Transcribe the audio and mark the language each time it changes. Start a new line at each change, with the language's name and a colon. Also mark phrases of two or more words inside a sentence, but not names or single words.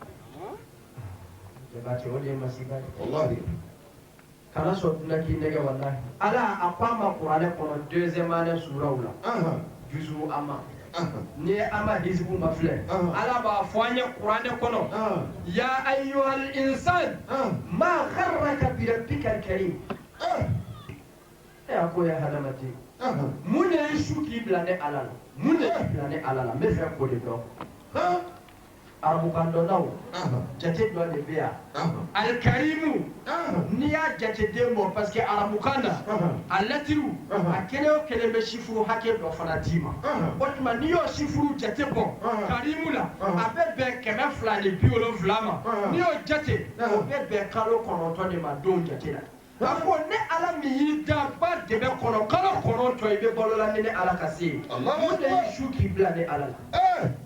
Bambara: jabate o de ye masiba ye kana sɔn dunan k'i nɛgɛ walahi ala a ko an ma kuranɛ kɔnɔ
French: 2e année
Bambara: suraw la juzu ama ni an ma hizbu ma filɛ ala b'a fɔ an ye kuranɛ kɔnɔ
Arabic: يا أيها الإنسان ما غرك بربك الكريم
Bambara: a ko ya hadamaden mun de ye su k'i bila ne ala la mun de y'i bila ne ala la n bɛ fɛ k'o de dɔn arabukan dɔnnaw jate dɔ de bɛ yan alikarimu n'i y'a jate den bɔ
French: parce que
Bambara: arabukan na a lɛtiriw a kelen o kelen bɛ sifuru hakɛ dɔ fana d'i ma o tuma n'i y'o sifuru jate bɔ karimu la a bɛ bɛn 270 ma n'i y'o jate o bɛ bɛn kalo 9 de ma don jate la a ko ne ala min y'i da ba dɛmɛ kɔnɔ kalo 9 i bɛ balo la ni ne ala ka se yen mun de y'i su k'i bila ne ala la